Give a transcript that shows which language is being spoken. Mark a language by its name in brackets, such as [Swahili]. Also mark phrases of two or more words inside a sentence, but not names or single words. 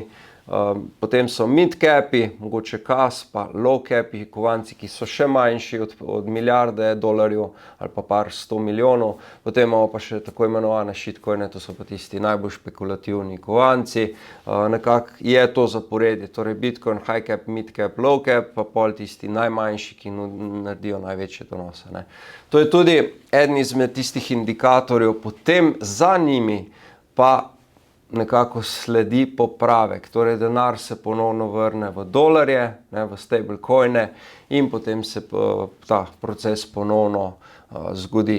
[Slovenian] Potem so [English] mid capi, [Slovenian] mogoče Kas, pa [English] low capi, [Slovenian] kovanci, ki so še manjši od milijarde dolarjev ali pa par 100 milijonov. Potem imamo pa še tako imenovane shitcoine, to so pa tisti najbolj špekulativni kovanci. Nekako je to zaporedje, torej Bitcoin, [English] high cap, mid cap, low cap, [Slovenian] pa pol tisti najmanjši, ki naredijo največje donose, ne. To je tudi eden izmed tistih indikatorjev, potem za njimi pa nekako sledi popravek, torej denar se ponovno vrne v dolarje, ne, v stablecoine in potem se ta proces ponovno zgodi.